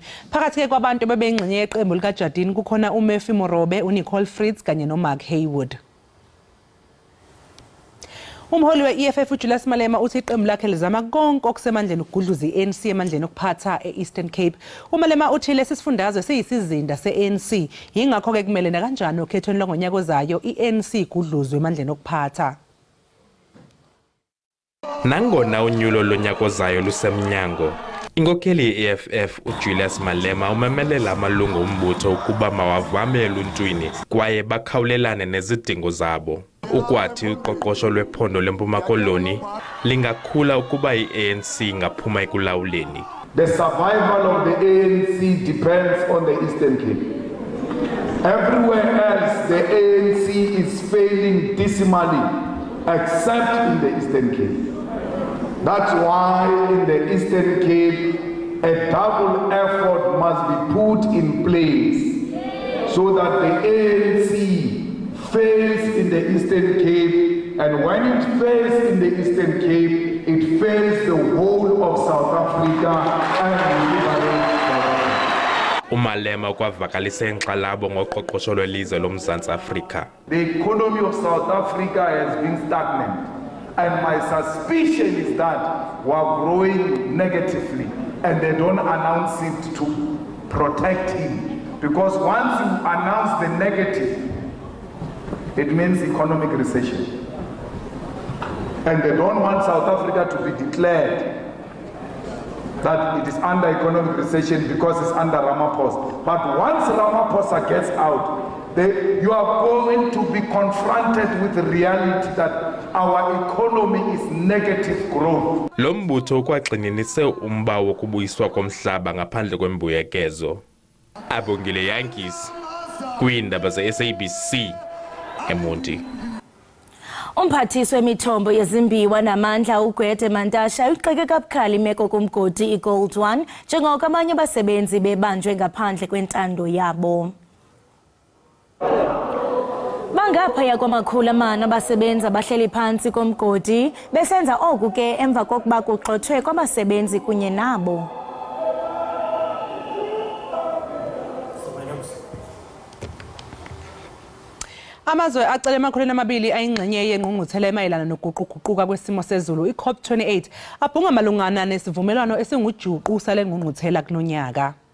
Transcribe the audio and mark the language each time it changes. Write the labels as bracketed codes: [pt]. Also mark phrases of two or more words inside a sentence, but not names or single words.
[zu] Phakathi ke kwabantu bebeyingxenye yeqembu likaJardine kukhona uMurphy Morobe, uNicole Fritz kanye noMark Haywood. Umholi we-EFF uJulius Malema uthi iqembu lakhe lizama konke okusemandleni ukugudluza i-ANC emandleni okuphatha e-Eastern Cape. uMalema uthi lesi sifundazwe siyisizinda se-ANC, yingakho-ke kumele nakanjani okhethweni lwangonyaka ozayo i-ANC igudluzwe emandleni okuphatha. [xh] Nangona unyulo lonyaka ozayo lusemnyango, inkokheli ye-EFF uJulius Malema umemelela amalungu ombutho ukuba mawavame eluntwini kwaye bakhawulelane nezidingo zabo. Ukwathi uqoqosho lwephondo lempuma koloni lingakhula ukuba i-ANC ingaphuma ekulawuleni. [en] The survival of the ANC depends on the Eastern Cape. Everywhere else the ANC is failing dismally except in the Eastern Cape. That's why in the Eastern Cape a double effort must be put in place so that the ANC fails in the Eastern Cape, and when it fails in the Eastern Cape, it fails the whole of South Africa and liberates South Africa. [xh] uMalema kwavakalise inkxalabo ngoqoqosho lwelizwe loMzantsi Afrika. [en] The economy of South Africa has been stagnant, and my suspicion is that we are growing negatively, and they don't announce it to protect him, because once you announce the negative, it means economic recession. And they don't want South Africa to be declared that it is under economic recession because it's under Ramaphosa. But once Ramaphosa gets out, you are going to be confronted with the reality that our economy is negative growth. [xh] Lo mbutho ukwagxininise umba wokubuyiswa komhlaba ngaphandle kwembuyekezo. Abongile Yankees kwiindaba ze-SABC eMonti. Umphathiswa wemithombo yezimbiwa namandla uGwede Mantashe uxeke kabukhali imeko kumgodi iGold One njengoko abanye abasebenzi bebanjwe ngaphandle kwentando yabo. Bangaphaya kwamakhulu amane abasebenzi abahleli phantsi komgodi besenza oku ke emva kokuba kugxothwe kwabasebenzi kunye nabo. [zu] Amazwe acele emakhulwini amabili ayingxenye yengqungquthela emayelana nokuguquguquka kwesimo sezulu i-COP28 abhunga malungana nesivumelwano esingujuqu sale ngqungquthela kulonyaka.